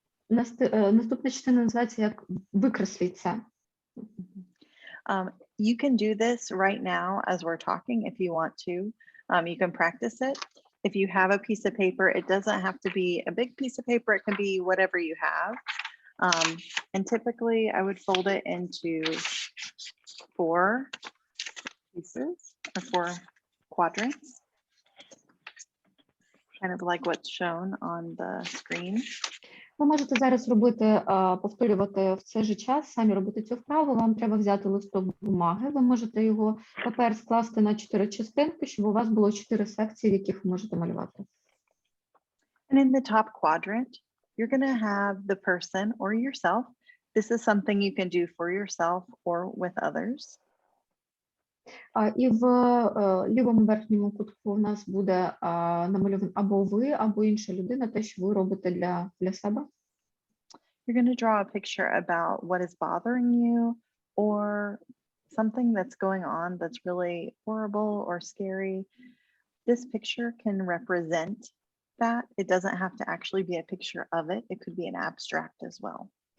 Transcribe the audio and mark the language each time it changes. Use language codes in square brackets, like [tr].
[uk] Наступна частина називається як викресліть це. [en] You can do this right now as we're talking if you want to. You can practice it. If you have a piece of paper, it doesn't have to be a big piece of paper. It can be whatever you have. And typically I would fold it into 4 pieces or 4 quadrants. kind of like what's shown on the screen. [uk] Ви можете зараз робити, повторювати в цей же час, самі робити цю вправу. Вам треба взяти листок бумаги. Ви можете його папер скласти на 4 частинки, щоб у вас було 4 секції, в яких ви можете малювати. [en] And in the top quadrant, you're going to have the person or yourself. This is something you can do for yourself or with others. [uk] І в лівому верхньому кутку у нас буде намальований або ви, або інша людина, те, що ви робите для себе. [en] You're going to draw a picture about what is bothering you or something that's going on that's really horrible or scary. This picture can represent that. It doesn't have to actually be a picture of it. It could be an abstract as well.